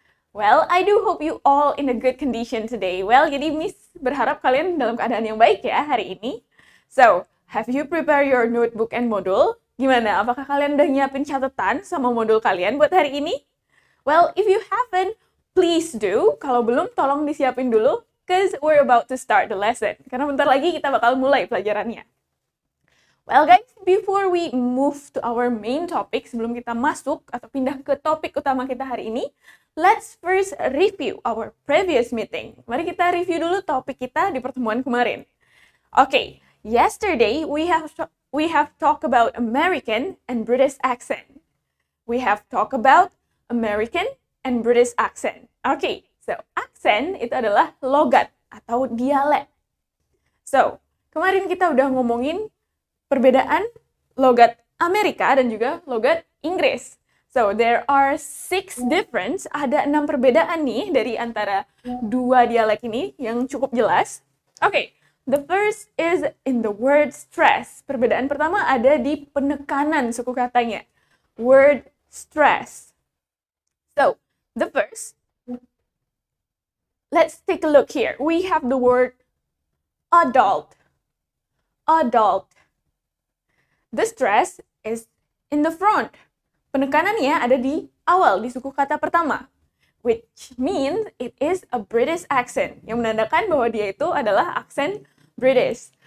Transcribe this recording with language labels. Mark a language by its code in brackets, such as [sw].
[en] Well, I do hope you all in a good condition today. Well, [id] jadi Miss berharap kalian dalam keadaan yang baik ya hari ini. [en] So, have you prepared your notebook and module? [id] Gimana? Apakah kalian udah nyiapin catatan sama modul kalian buat hari ini? [en] Well, if you haven't, please do. [id] Kalau belum, tolong disiapin dulu, [en] cause we're about to start the lesson. [id] Karena bentar lagi kita bakal mulai pelajarannya. [en] Well guys, before we move to our main topic, [id] sebelum kita masuk atau pindah ke topik utama kita hari ini, [en] let's first review our previous meeting. [id] Mari kita review dulu topik kita di pertemuan kemarin. [en] Okay, yesterday we have talked about American and British accent. We have talked about American and British accent. [id] Okay, so accent itu adalah logat atau dialek. So, kemarin kita udah ngomongin perbedaan logat Amerika dan juga logat Inggris. [en] So, there are 6 difference, [id] ada 6 perbedaan nih dari antara dua dialek ini yang cukup jelas. [en] Okay, the first is in the word stress. [id] Perbedaan pertama ada di penekanan suku katanya. Word stress. [en] So, the first, let's take a look here. We have the word adult. Adult. The stress is in the front. [id] Penekanannya ada di awal, di suku kata pertama. [en] Which means it is a British accent. [id] Yang menandakan bahwa dia itu adalah aksen British.